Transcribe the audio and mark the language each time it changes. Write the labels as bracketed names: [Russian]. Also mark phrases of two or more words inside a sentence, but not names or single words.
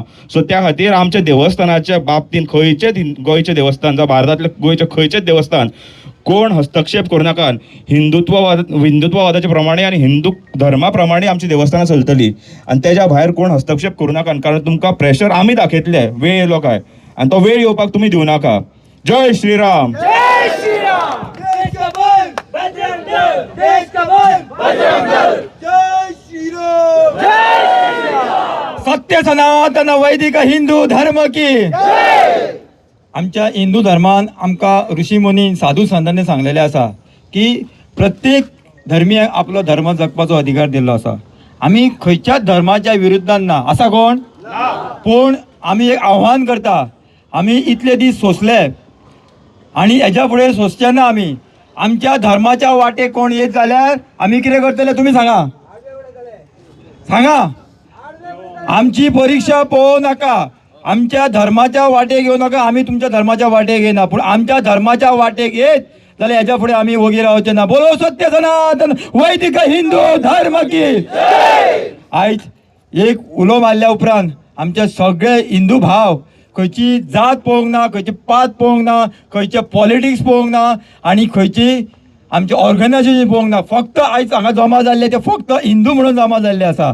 [Konkani] सो त्या खातीर आमच्या देवस्थानाच्या बाबतींत खंयचेच गोंयचें देवस्थान जावं भारतांतलें गोंयचें खंयचेंच देवस्थान कोण हस्तक्षेप करूं नाका. हिंदुत्ववादाचे प्रमाणे आनी हिंदू धर्मा प्रमाणे आमची देवस्थानां चलतली आनी तेज्या भायर कोण हस्तक्षेप करूं नाका. कारण तुमकां प्रेशर आमी दाखयतले, वेळ येयलो काय आनी तो वेळ येवपाक तुमी दिवं नाका. [Hindi] जय श्रीराम. जय श्रीराम. देश का बल बजरंग दल. देश का बल बजरंग दल. जय श्रीराम. जय श्रीराम. सत्य सनातन वैदिक हिंदू धर्म की. [Konkani] आमच्या हिंदू धर्मान आमकां ऋषी मुनी साधू संतांनी सांगलेले आसा की प्रत्येक धर्मीय आपलो धर्म जगपाचो अधिकार दिल्लो आसा. आमी खंयच्याच धर्माच्या विरुद्धान ना आसा कोण, पूण आमी एक आव्हान करता, आमी इतले दीस सोंसले आनी हेज्या फुडें सोंसचे ना. आमी आमच्या धर्माच्या वाटेक कोण येत जाल्यार आमी कितें करतले तुमी सांगा. आमची परीक्षा पळोवं नाका, आमच्या धर्माच्या वाटेक येऊ नका, आमी तुमच्या धर्माच्या वाटेक येना, पूण आमच्या धर्माच्या वाटेक येत जाल्यार हेज्या फुडें आमी वगी रावचे ना. [Hindi] बोलो सत्य सनातन वैदिक हिंदू धर्म की. [Konkani] आयज एक उलो मारल्या उपरांत आमचे सगळे हिंदू भाव खंयची जात पळोवंक ना, खंयची पात पळोवंक ना, खंयचे पॉलिटिक्स पळोवंक ना आनी खंयची आमचे ऑर्गनायझेशन पळोवंक ना, फक्त आयज हांगा जमा जाल्ले ते फक्त हिंदू म्हणून जमा जाल्ले आसा.